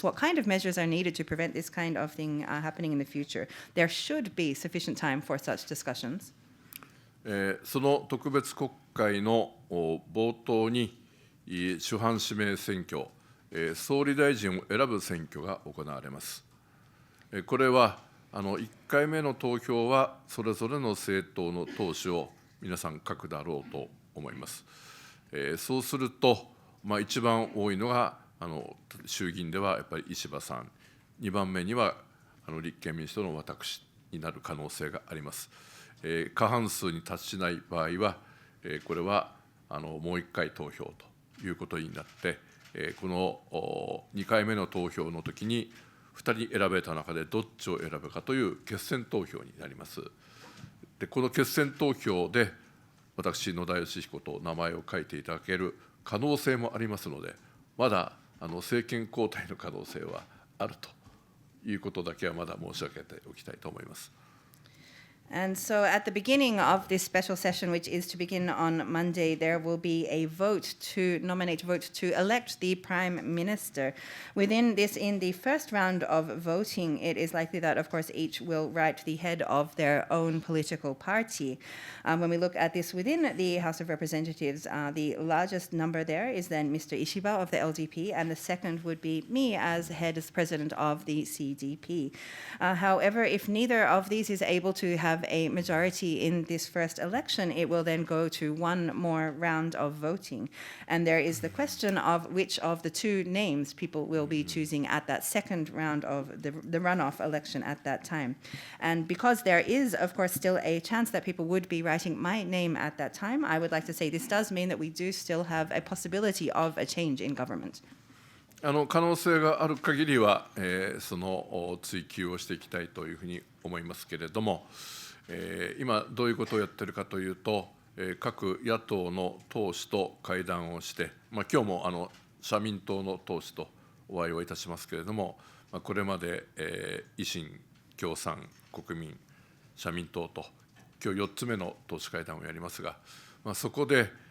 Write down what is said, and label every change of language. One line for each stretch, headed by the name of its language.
English: What kind of measures are needed to prevent this kind of thing happening in the future? There should be sufficient time for such discussions.
Japanese: その特別国会の冒頭に主犯指名選挙、総理大臣を選ぶ選挙が行われます。これは1回目の投票はそれぞれの政党の党首を皆さん書くだろうと思います。そうすると、一番多いのが衆議院ではやっぱり石破さん、2番目には立憲民主党の私になる可能性があります。過半数に達しない場合は、これはもう1回投票ということになって、この2回目の投票の時に2人選べた中でどっちを選ぶかという決選投票になります。でこの決選投票で私、野田佳彦と名前を書いていただける可能性もありますので、まだ政権交代の可能性はあるということだけはまだ申し上げておきたいと思います。
English: And so at the beginning of this special session, which is to begin on Monday, there will be a vote to elect the Prime Minister. Within this, in the first round of voting, it is likely that, of course, each will write the head of their own political party. When we look at this within the House of Representatives, the largest number there is then Mr. Ishiba of the LDP, and the second would be me as president of the CDP. However, if neither of these is able to have a majority in this first election, it will then go to one more round of voting. And there is the question of which of the two names people will be choosing at that second round of the runoff election at that time. And because there is, of course, still a chance that people would be writing my name at that time, I would like to say this does mean that we do still have a possibility of a change in government.
Japanese: 可能性がある限りは、その追求をしていきたいというふうに思いますけれども、今どういうことをやっているかというと、各野党の党首と会談をして、今日も社民党の党首とお会いをいたしますけれども、これまで維新、共産、国民、社民党と、今日4つ目の党首会談をやりますが、そこで、